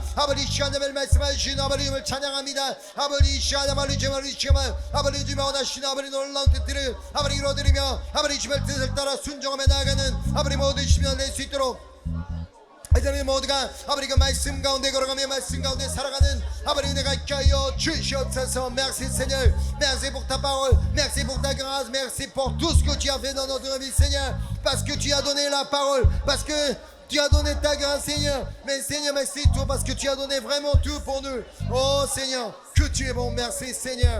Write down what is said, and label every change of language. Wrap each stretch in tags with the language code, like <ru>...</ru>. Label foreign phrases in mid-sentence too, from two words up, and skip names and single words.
<ko>아버지 시간 정말 말씀하신 아버지님을 찬양합니다. 아버지 시간 정말 아버지 주님 원하시는 아버지 놀라운 뜻들을 아버지 이루어드리며 아버지 주의 뜻을 따라 순종하며 나아가는 아버지 모든 시민을 낼 수 있도록 이제는 모두가 아버지 그 말씀 가운데 걸어가며 말씀 가운데 살아가는 아버지 은혜가 있게 하여 주시옵소서.</ko> <fr>Merci Seigneur, merci pour ta parole, merci pour ta grâce, merci pour tout ce que tu as fait dans notre vie, Seigneur, parce que tu as donné la parole, parce que tu as donné ta grâce, Seigneur. Mais Seigneur, merci toi parce que tu as donné vraiment tout pour nous. Oh Seigneur, que tu es bon. Merci Seigneur.</fr>